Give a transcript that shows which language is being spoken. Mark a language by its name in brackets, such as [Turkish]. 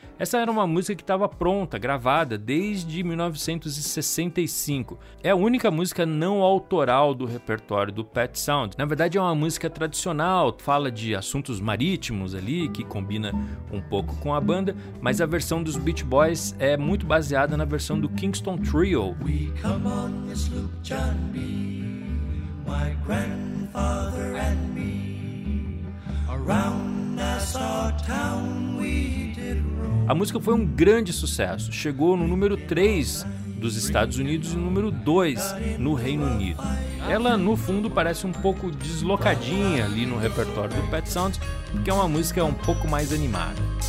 [Portuguese] Essa era uma música que estava pronta, gravada, desde 1965. É a única música não autoral do repertório do Pet Sounds. Na verdade, é uma música tradicional, fala de assuntos marítimos ali, que combina um pouco com a banda, mas a versão dos Beach Boys é muito baseada na versão do Kingston Trio. [English] We come on the sloop, John B. My grandfather and me. Around Nassau town we did roam. [Portuguese] A música foi um grande sucesso. Chegou no número 3 dos Estados Unidos e no número 2 no Reino Unido. Ela, no fundo, parece um pouco deslocadinha ali no repertório do Pet Sounds, porque é uma música um pouco mais animada.